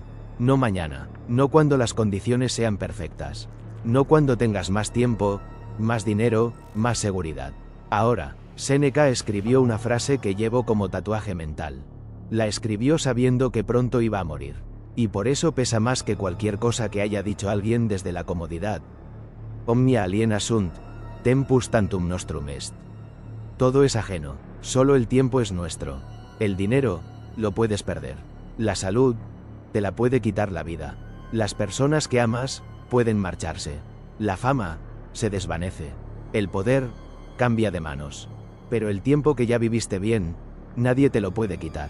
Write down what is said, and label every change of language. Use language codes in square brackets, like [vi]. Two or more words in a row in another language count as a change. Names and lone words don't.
[es] No mañana, no cuando las condiciones sean perfectas, no cuando tengas más tiempo, más dinero, más seguridad. Ahora, Séneca escribió una frase que llevo como tatuaje mental. La escribió sabiendo que pronto iba a morir. Y por eso pesa más que cualquier cosa que haya dicho alguien desde la comodidad. [la] Omnia aliena sunt, tempus tantum nostrum est. [es] Todo es ajeno, solo el tiempo es nuestro. El dinero, lo puedes perder. La salud, te la puede quitar la vida. Las personas que amas, pueden marcharse. La fama, se desvanece. El poder, cambia de manos. Pero el tiempo que ya viviste bien, nadie te lo puede quitar.